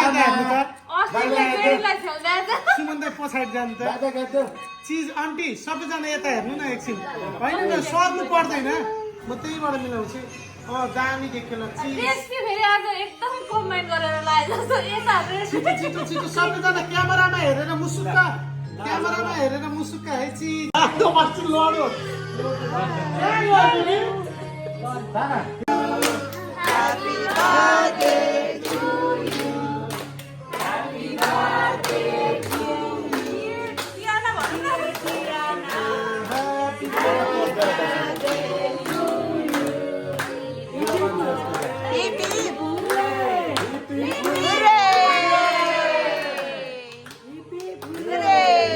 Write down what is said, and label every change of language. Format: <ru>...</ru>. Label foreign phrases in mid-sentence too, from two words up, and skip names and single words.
<ne>सुमन दाइ पछाडि जानु त चिज आन्टी सबैजना यता हेर्नु न एकछिन होइन न सर्नु पर्दैन म त्यहीबाट मिलाउँछु दामी देखेन चिज छिटो छिटो सबैजना क्यामेरामा हेरेर मुसुक्क है चिज लड्यो</ne> <en>Happy birthday to you. Happy birthday to you. Tiana, Tiana. Happy birthday to you. Hip hip. Hooray!</en>